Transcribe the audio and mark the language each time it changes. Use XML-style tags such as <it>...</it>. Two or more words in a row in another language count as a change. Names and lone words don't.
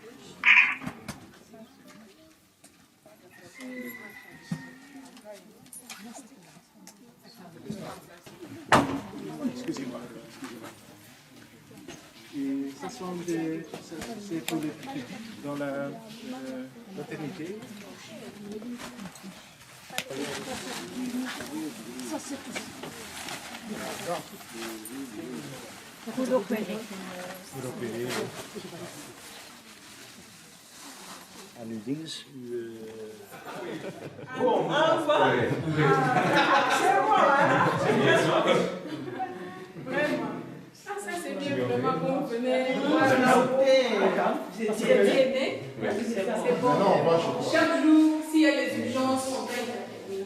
<fr>Excusez-moi. Et ça sont des, c'est pour les petits dans la maternité. Ça, c'est tout.</fr> <nl>En uw dinges, uw...</nl> <fr>Vraiment. Ah, ça c'est bien, vraiment, quand vous venez voir c'est bon. Chaque jour, s'il y a des urgences, on va intervenir.</fr>